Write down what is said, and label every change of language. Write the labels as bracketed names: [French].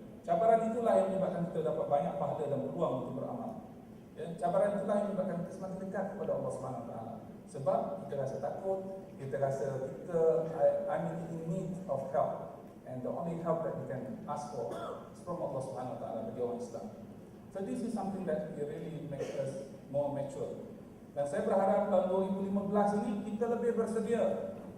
[Malay] Cabaran itulah yang menyebabkan kita dapat banyak pahala dan peluang untuk beramal. Cabaran itulah yang menyebabkan kita semakin dekat kepada Allah SWT. Sebab kita rasa takut, kita rasa [English] I'm in need of help, and the only help that we can ask for is from Allah SWT [Malay] bagi orang Islam. [English] So this is something that really makes us more mature. [Malay] Dan saya berharap tahun 2015 ini kita lebih bersedia.